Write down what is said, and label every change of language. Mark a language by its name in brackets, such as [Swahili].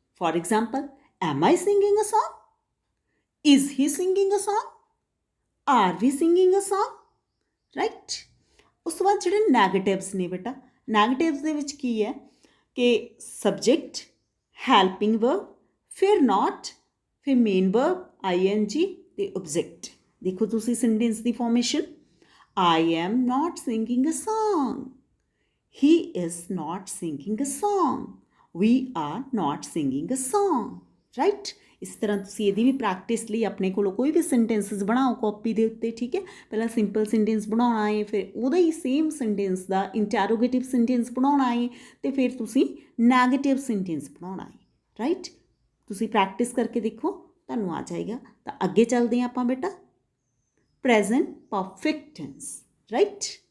[English] For example, am I singing a song, is he singing a song, are we singing a song, right. [Punjabi] ਉਸ ਤੋਂ ਬਾਅਦ ਜਿਹੜੇ negatives ਨੇ ਬੇਟਾ, negatives ਦੇ ਵਿੱਚ ਕੀ ਹੈ ਕਿ ਸਬਜੈਕਟ, ਹੈਲਪਿੰਗ ਵਰਬ, ਫਿਰ ਨਾਟ, ਫਿਰ ਮੇਨ ਵਰਬ ING ਅਤੇ ਓਬਜੈਕਟ। ਦੇਖੋ ਤੁਸੀਂ sentence ਦੀ formation, [English] I am not singing a song, he is not singing a song, we are not singing a song, right। [Punjabi] ਇਸ ਤਰ੍ਹਾਂ ਤੁਸੀਂ ਇਹਦੀ ਵੀ ਪ੍ਰੈਕਟਿਸ ਲਈ ਆਪਣੇ ਕੋਲੋਂ ਕੋਈ ਵੀ ਸੈਂਟੈਂਸਸ ਬਣਾਓ ਕਾਪੀ ਦੇ ਉੱਤੇ, ਠੀਕ ਹੈ। ਪਹਿਲਾਂ ਸਿੰਪਲ ਸੈਂਟੈਂਸ ਬਣਾਉਣਾ ਹੈ, ਫਿਰ ਉਹਦਾ ਹੀ ਸੇਮ ਸੈਂਟੈਂਸ ਦਾ ਇੰਟੈਰੋਗੇਟਿਵ ਸੈਂਟੈਂਸ ਬਣਾਉਣਾ ਹੈ, ਅਤੇ ਫਿਰ ਤੁਸੀਂ ਨੈਗੇਟਿਵ ਸੈਂਟੈਂਸ ਬਣਾਉਣਾ ਹੈ, ਰਾਈਟ। ਤੁਸੀਂ ਪ੍ਰੈਕਟਿਸ ਕਰਕੇ ਦੇਖੋ, ਤੁਹਾਨੂੰ ਆ ਜਾਏਗਾ। ਤਾਂ ਅੱਗੇ ਚੱਲਦੇ ਹਾਂ ਆਪਾਂ ਬੇਟਾ, ਪ੍ਰੈਜ਼ੈਂਟ ਪਰਫੈਕਟ ਟੈਂਸ, ਰਾਈਟ।